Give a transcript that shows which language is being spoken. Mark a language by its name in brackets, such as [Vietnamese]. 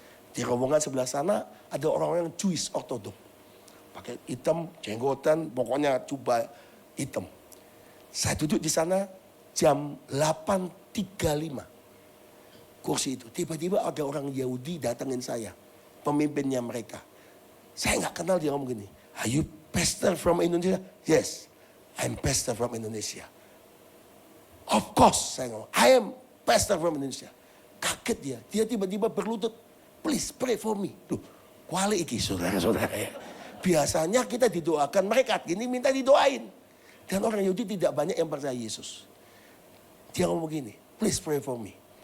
[Indonesian] Di rombongan sebelah sana ada orang-orang Jewish ortodok. Pakai hitam, jenggotan, pokoknya jubah hitam. Saya duduk di sana jam 8.35. Kursi itu. Tiba-tiba ada orang Yahudi datangin saya. Pemimpinnya mereka. Saya nggak kenal, dia ngomong gini. [English] Are you pastor from Indonesia? Yes, I'm pastor from Indonesia. Of course, [Indonesian] saya ngomong. [English] I am pastor from Indonesia. [Indonesian] Kaget dia. Dia tiba-tiba berlutut. [English] Please pray for me. [Indonesian] Duh, kuali iki saudara-saudara ya. Biasanya kita didoakan, mereka gini minta didoain. Dan orang Yahudi tidak banyak yang percaya Yesus. Dia ngomong gini, [English] please pray for me.